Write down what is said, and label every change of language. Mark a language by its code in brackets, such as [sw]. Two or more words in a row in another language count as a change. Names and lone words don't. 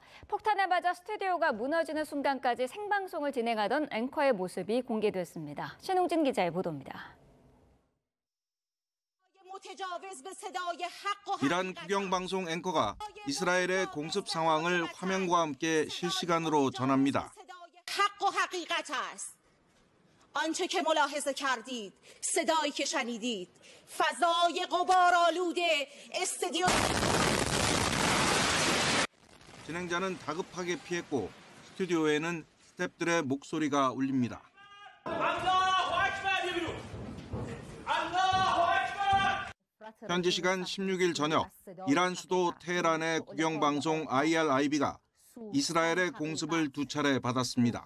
[ko] 폭탄에 맞아 스튜디오가 무너지는 순간까지 생방송을 진행하던 앵커의 모습이 공개됐습니다. 신웅진 기자의 보도입니다. 이란 국영방송 앵커가 이스라엘의 공습 상황을 화면과 함께 실시간으로 전합니다. [fa] آنچه که ملاحظه کردید صدایی که شنیدید فضای غبارآلود استودیو [ko] 진행자는 다급하게 피했고 스튜디오에는 스태프들의 목소리가 울립니다. 현지 시간 16일 저녁 이란 수도 테헤란의 국영방송 IRIB가 이스라엘의 공습을 두 차례 받았습니다.